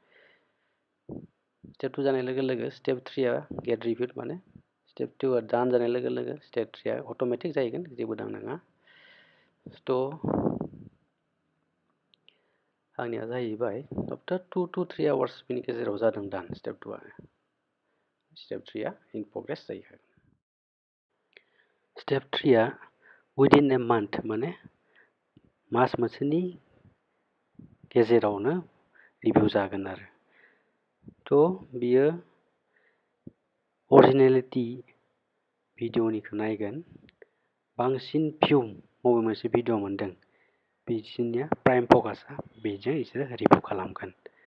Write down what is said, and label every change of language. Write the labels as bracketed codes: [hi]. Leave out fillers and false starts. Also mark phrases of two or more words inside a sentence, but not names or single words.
[brx] स्टेप 2 जानाय लोगो लोगो स्टेप 3आ [en] get reviewed, [brx] माने स्टेप 2आ दान जानाय लोगो लोगो स्टेप 3आ अट'मेटिक जाहैगोन, जेबो दांनाङा। थ' आंनिया जाहैबाय [en] after 2 to 3 hours [brx] बेनि गेजेराव जादों दान स्टेप 2आ। स्टेप 3आ [en] in progress [brx] जाहैखागोन। स्टेप 3आ [en] within a month [brx] माने मास मोनसेनि गेजेरावनो रिभिउ जागोन आरो थ' बियो अरिजिनेलिटी भिडिअ'निखौ नायगोन बांसिन भिउ बबे मोनसे भिडिअ मोनदों बिसोरनिया प्राइम फकासआ बेजों बिसोरो रिभिउ खालामगोन